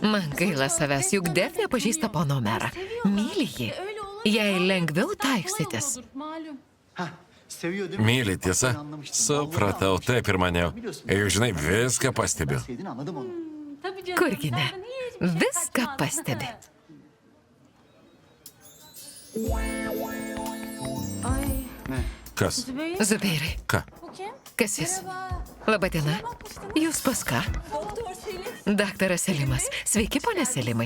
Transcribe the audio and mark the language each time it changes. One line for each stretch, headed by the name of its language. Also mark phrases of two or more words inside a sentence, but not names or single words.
Lithuanian: Man gaila savęs, juk Defne pažįsta pono merą. Myli jį.
Turkish: Öyle olur.
Lithuanian: Jei lengviau
Turkish: Kolay
Lithuanian: taikstytis.
Turkish: olur, malum. Ha, seviyor değil mi?
Lithuanian: Myli, tiesa?
Turkish: Anlamıştım.
Lithuanian: Supratau,
Turkish: Vallahi
Lithuanian: taip ir maniau. Juk žinai, viską pastebiu.
Turkish: Sevdin anladım onu. Tabii canım.
Lithuanian: Kurgi ne?
Turkish: senden hiçbir şey
Lithuanian: Viską
Turkish: kaçmaz.
Lithuanian: pastebi.
Turkish: Ay Ne?
Lithuanian: Kas? Zubeirai, Ką? kas jis? Labadiena. Jūs pas ką? Daktaras Selimas. Sveiki, ponė Selimai.